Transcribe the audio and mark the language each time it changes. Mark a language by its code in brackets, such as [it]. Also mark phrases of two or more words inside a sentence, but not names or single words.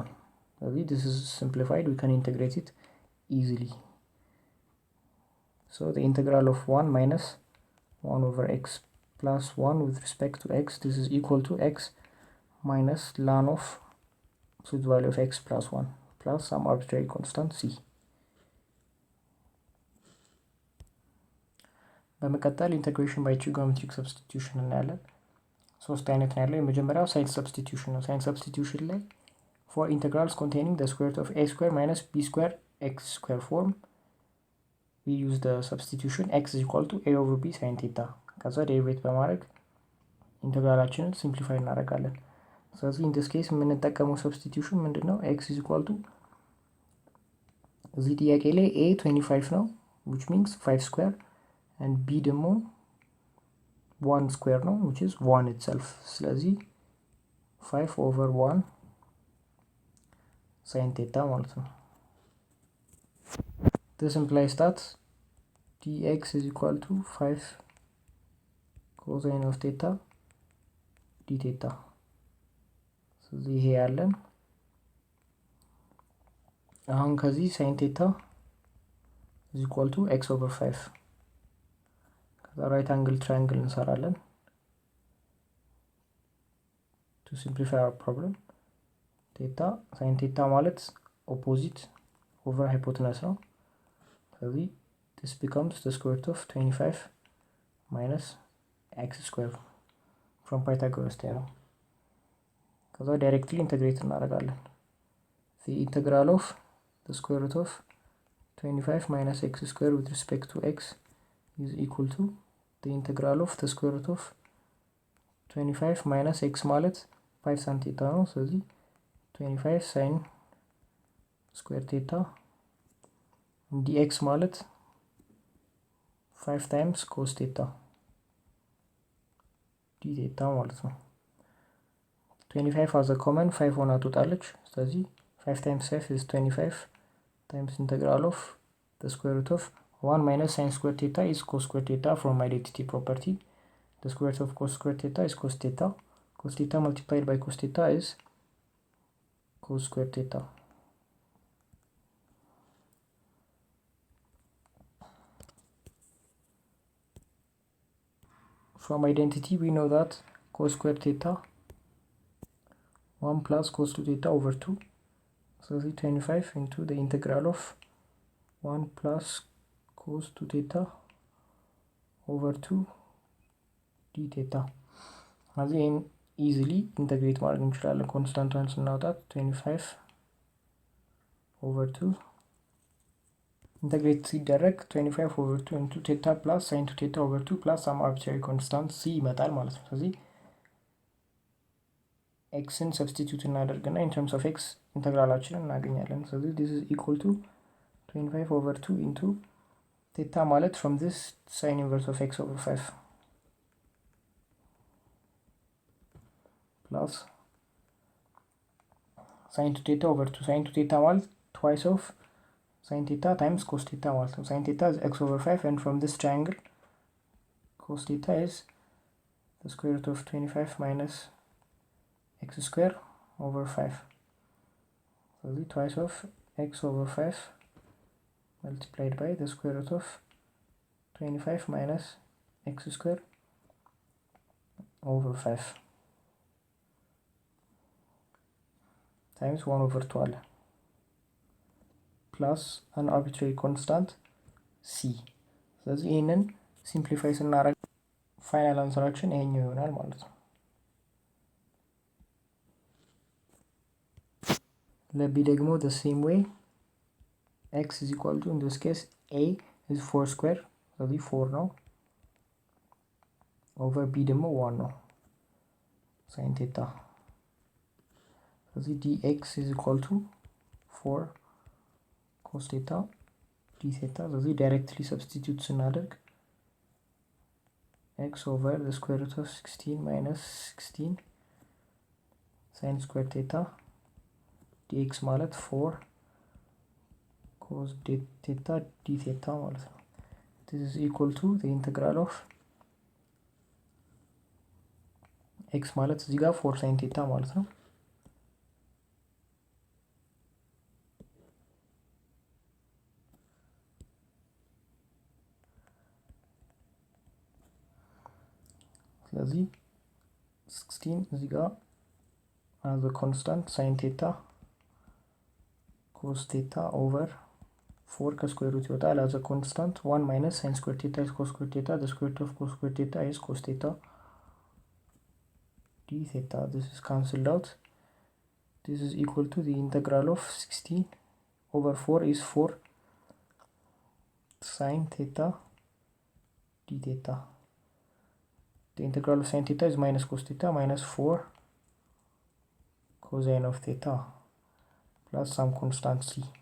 [en] This is simplified, we can integrate it easily. So the integral of 1 minus 1 over x plus 1 with respect to x, this is equal to x minus ln of absolute value of x plus 1 plus some arbitrary constant c. [am] በመቀጠል [en] integration by trigonometric substitution [am] እናያለን። ሶስት አይነት ነው ያለው። የመጀመሪያው [en] sine substitution [am] ነው። [en] sine substitution [am] ላይ [en] for integrals containing the square root of a square minus b square x square form we use the substitution x is equal to a over b sin theta [am] ከዛ ዴሪቬት በማድረግ ኢንተግራላችንን ሲምፕሊፋይ እናደርጋለን። ስለዚህ [en] in this case [am] የምንጠቀመው ሰብስቲቱሽን ምንድነው? [en] x is equal to [am] እዚህ ጥያቄ ላይ [en] a 25 ነው which means 5 square and b ደግሞ 1 square ነው which is 1 itself. ስለዚህ 5 over 1 sin theta [am] ማለት ነው። [en] This implies that dx is equal to 5 cosine of theta d theta. [am] ስለዚህ ይሄ ያለን አሁን ከዚህ [en] sin theta is equal to x over 5 ከዛ right angle triangle እንሰራለን to simplify our problem. theta sin theta ማለት opposite over hypotenuse [am] ነው። ስለዚህ [en] this becomes the square root of 25 minus x square from Pythagoras theorem. ከዛ directly integrate እናደርጋለን። the integral of the square root of 25 minus x square with respect to x is equal to the integral of the square root of 25 minus x ማለት 5 sin theta [am] ነው። ስለዚህ [en] 25 sin square theta dx ማለት 5 times cos theta d theta [am] ማለት ነው። [en] 25 as a common 5 [am] ሆና ትወጣለች። ስለዚህ [en] 5 times 5 is 25 times integral of the square root of 1 minus sin square theta is cos square theta from identity property. The square root of cos square theta is cos theta. Cos theta multiplied by cos theta is cos square theta. From identity we know that cos square theta 1 plus cos 2 theta over 2. So 25 into the integral of 1 plus cos 2 theta over 2 d theta. Again easily integrate [am] ማድረግ እንችላለን። ኮንስታንቷን ስናወጣት [en] 25 over 2 integrate ሲደረግ 25 over 2 into theta plus sin 2 theta over 2 plus some arbitrary constant c [am] ይመጣል ማለት ነው። ስለዚህ [en] xን substitute እናደርግና in terms of x [am] ኢንተግራላችንን እናገኛለን። ስለዚህ [en] this is equal to 25 over 2 into theta ማለት from this sin inverse of x over 5 plus sin 2 theta over 2. sin 2 theta ማለት twice of sin theta times cos theta [am] ማለት ነው። [en] sin theta is x over 5 and from this triangle cos theta is the square root of 25 minus x square over 5. So the twice of x over 5 multiplied by the square root of 25 minus x square over 5 times 1 over 12 plus an arbitrary constant c. [am] ስለዚህ ይሄንን ሲምፕሊፋይ ስናደርግ ፋይናል አንሰራችን ይሄኛው ይሆናል ማለት ነው። ለቢ ደግሞ [en] the same way x is equal to in this case a is 4 square ስለዚህ 4 ነው over b ደግሞ 1 ነው sin theta ስለዚህ dx is equal to 4 cos theta d theta ስለዚህ directly substitute ስናደርግ x over the square root of 16 minus 16 sin square theta dx ማለት 4 cos theta d theta [am] ማለት ነው። [en] this is equal to the integral of x [am] ማለት እዚህ ጋር [en] 4 sin theta [am] ማለት ነው። ስለዚህ [en] 16 [am] እዚህ ጋር [en] as a constant sin theta cos theta over 4 [am] ከስኩዌር ሩት ይወጣል [en] as a constant 1 minus sin square theta is cos square theta, the square root of cos square theta is cos theta d theta. This is cancelled out. This is equal to the integral of 16 over 4 is 4 sin theta d theta. The integral of sin theta is minus cos theta minus 4 cosine of theta plus some constant c.